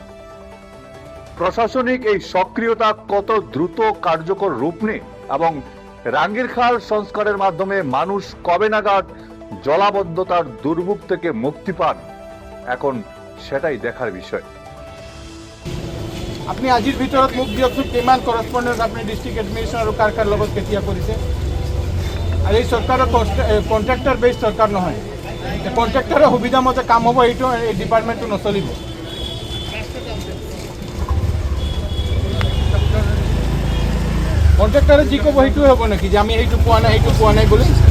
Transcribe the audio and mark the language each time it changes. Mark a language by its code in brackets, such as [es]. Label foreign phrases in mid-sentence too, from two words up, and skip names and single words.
[bn] প্রশাসনিক এই সক্রিয়তা কত দ্রুত কার্যকর রূপ নেয় এবং রাঙ্গির খাল সংস্কারের মাধ্যমে মানুষ কবে নাগাদ জলাবদ্ধতার দুর্ভোগ থেকে মুক্তি পান, এখন সেটাই দেখার বিষয়। [as] আপনি আজিৰ ভিতৰত মোক দিয়কচোন কিমান করসপন্ডেন্স আপনি [en] district administration [as] আৰু কাৰ কাৰ লগত কেতিয়া কৰিছে। আৰু এই চৰকাৰৰ কন্ট্ৰাক্টৰ বেছ চৰকাৰ নহয়, কন্ট্ৰাক্টৰৰ সুবিধা মতে কাম হ'ব, এইটো এই ডিপাৰ্টমেণ্টটো নচলিব। কন্ট্ৰাক্টৰে যি ক'ব সেইটোৱে হ'ব নেকি, যে আমি এইটো পোৱা নাই বুলি?